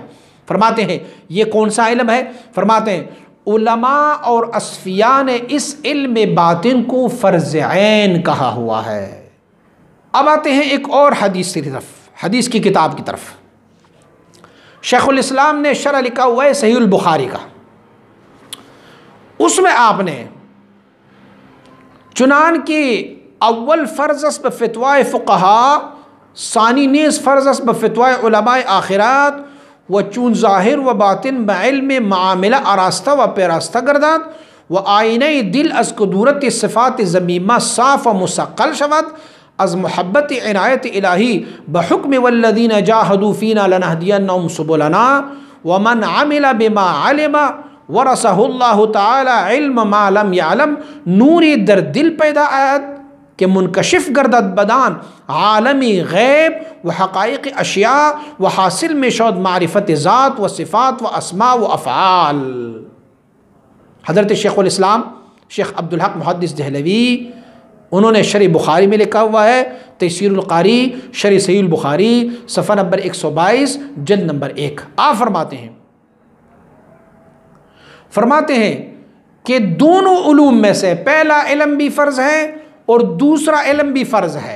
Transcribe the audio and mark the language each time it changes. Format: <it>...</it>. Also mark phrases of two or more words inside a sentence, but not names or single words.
<ur>فرماتے ہیں یہ کون سا علم ہے؟ فرماتے ہیں علماء اور اصفیاء نے اس علم باطن کو فرض عین کہا ہوا ہے۔ اب آتے ہیں ایک اور حدیث کی طرف، حدیث کی کتاب کی طرف۔ شیخ الاسلام نے شرح لکھا ہوا ہے صحیح البخاری کا، اس میں آپ نے</ur> <fa>چنان کی اول فرض است بفتوائے فقہا، ثانی نیز فرض است بفتوائے علماء آخرات، و چون ظاہر و باطن بعلم معاملہ آراستہ و پیراستہ گرداد و آئینہ دل از قدورت صفات زمیمہ صاف و مستقل شود، از محبت عنایت الہی بحکم</fa> <ar>والذین جاہدوا فینا لنہدینہم سبلنا ومن عمل بما علم ورثہ اللہ تعالی علم ما لم یعلم،</ar> <fa>نوری در دل پیدا آیت کہ منکشف گردد بدان عالمی غیب و حقائق اشیاء و حاصل میں شود معرفت ذات و صفات و اسماء و افعال۔</fa> <ur>حضرت شیخ الاسلام شیخ عبدالحق محدث دہلوی انہوں نے شرح بخاری میں لکھا ہوا ہے، تیسیر القاری شرح صحیح البخاری صفحہ نمبر 122 جلد نمبر 1۔ آپ فرماتے ہیں کہ دونوں علوم میں سے پہلا علم بھی فرض ہے اور دوسرا علم بھی فرض ہے۔</ur>